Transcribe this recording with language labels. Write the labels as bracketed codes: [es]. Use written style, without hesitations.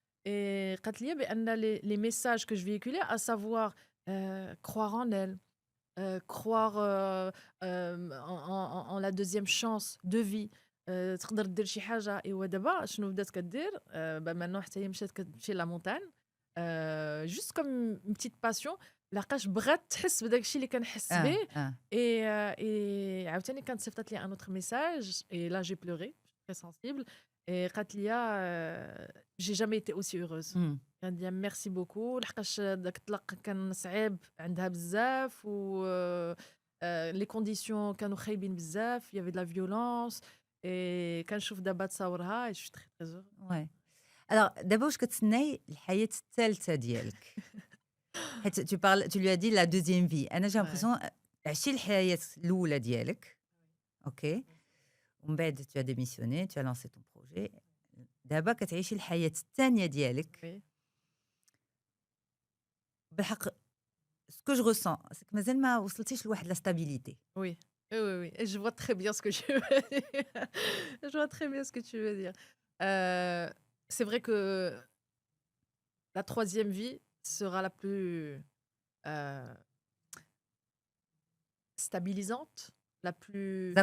[fr] Et قالت لي بأن les messages que je véhiculais, à savoir croire en elle, croire en la deuxième chance de vie, تقدر دير شي حاجة. [ar] إيوا دابا شنو بدات كدير؟ maintenant حتى هي مشات كتمشي لا مونتان. [fr] Juste comme une petite passion. [ar] لحقاش بغات تحس بداك الشيء اللي كنحس به. [fr] Et عاوتاني كانت صيفطت لي un autre message et là j'ai pleuré, je suis très sensible. Et قالت لي j'ai jamais été aussi heureuse. [ar] كانت لي merci beaucoup لحقاش داك الطلاق كان صعيب عندها بزاف و les conditions كانوا خايبين بزاف, il y avait de la violence. [fr] Et كنشوف دابا تصاورها et je suis très très heureuse. Ouais. [ar] Alors, دابا واش كتسناي الحياة الثالثة ديالك؟ حيت tu lui as dit la deuxième vie. أنا j'ai l'impression عشتي الحياة الأولى ديالك. [fr] OK. ومن بعد tu as démissionné, tu as lancé ton projet. [ar] دابا كتعيشي الحياة الثانية ديالك. [fr] Oui. بالحق ce que je ressens c'est que مازال ما وصلتيش لواحد la stabilité. Oui. Oui, oui, oui. Et je vois très bien ce que tu veux dire. Je vois très bien ce que tu veux dire. C'est vrai que la troisième vie sera la plus stabilisante, la plus